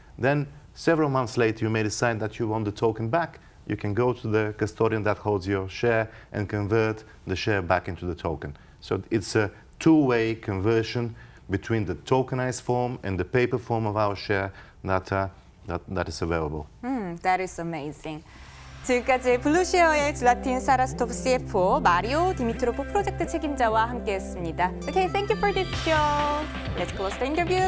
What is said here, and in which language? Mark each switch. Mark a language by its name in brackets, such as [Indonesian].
[English] Then several months later, you may decide that you want the token back. You can go to the custodian that holds your share and convert the share back into the token. So it's a two-way conversion between the tokenized form and the paper form of our share that is available. That is amazing. [Korean] 지금까지 블루쉐어의 질라틴 사라스토프 CFO, 마리오 디미트로프 프로젝트 책임자와 함께했습니다. [English] Okay, thank you for this show. Let's close the interview.